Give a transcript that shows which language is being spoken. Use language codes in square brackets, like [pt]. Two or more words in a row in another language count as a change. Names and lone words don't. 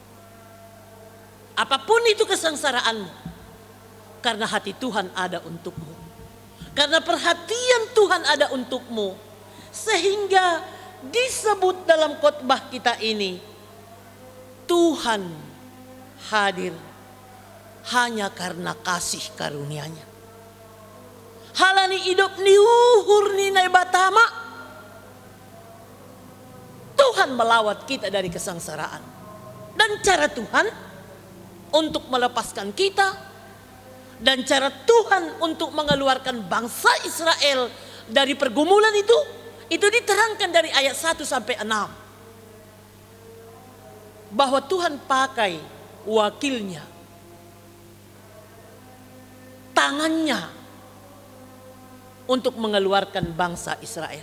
[id] Apapun itu kesengsaraanmu, karena hati Tuhan ada untukmu. Karena perhatian Tuhan ada untukmu. Sehingga disebut dalam khotbah kita ini, Tuhan hadir hanya karena kasih karunia-Nya. [bts] Halani hidup ni uhur ni nai batama. [id] Tuhan melawat kita dari kesengsaraan. Dan cara Tuhan untuk melepaskan kita, dan cara Tuhan untuk mengeluarkan bangsa Israel dari pergumulan itu diterangkan dari ayat 1 sampai 6. Bahwa Tuhan pakai wakilnya, tangannya untuk mengeluarkan bangsa Israel.